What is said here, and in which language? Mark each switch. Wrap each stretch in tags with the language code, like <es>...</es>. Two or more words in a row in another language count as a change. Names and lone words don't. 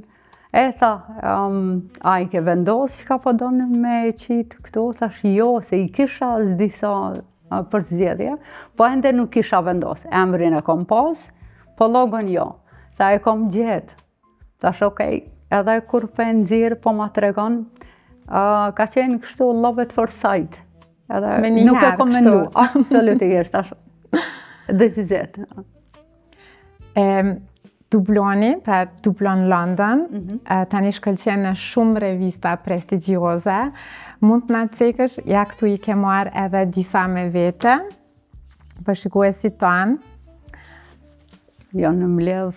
<sq>E tha, a i ke vendos që ka po donë me qitë këto? Thash jo, se i kisha disa përzgjedhje, po ende nuk kisha vendos. Emrin e kom pas, po logon jo. Tha e kom gjetë. Thash okej, edhe kur për nxirë po ma tregon, ka qenë kështu</sq> <en>love at first sight.</en> <sq>Edhe nuk e kom mendu, absolutisht, thash,</sq> <en>this is it.</en> <sq>Dubloni, pra Dublon London, tani shkëlqen në shumë revista prestigjioze. Mund të na cekësh, ja këtu i ke marrë edhe disa me vete, për shikuesit tanë. Janë mbledh.</sq>